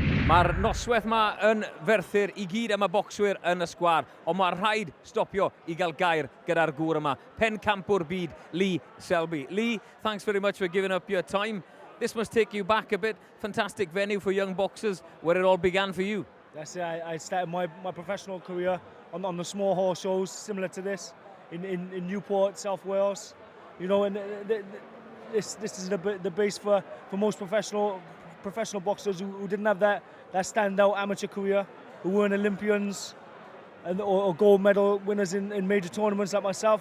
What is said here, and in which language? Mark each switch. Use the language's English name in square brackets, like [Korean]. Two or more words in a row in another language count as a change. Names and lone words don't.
[Welsh] Mae'r noswaith yma yn Merthyr I gyd am y bocswyr yn y sgwar, ond mae rhaid stopio I gael gair gyda'r gŵr yma. Pen campwr byd, Lee Selby. [English] Lee, thanks very much for giving up your time. This must take you back a bit. Fantastic venue for young boxers, where it all began for you. That's it. I started my professional career on the small horse shows, similar to this, in Newport, South Wales. You know, and this is the base for most professional boxers who didn't have that standout amateur career, who weren't Olympians or gold medal winners in major tournaments like myself.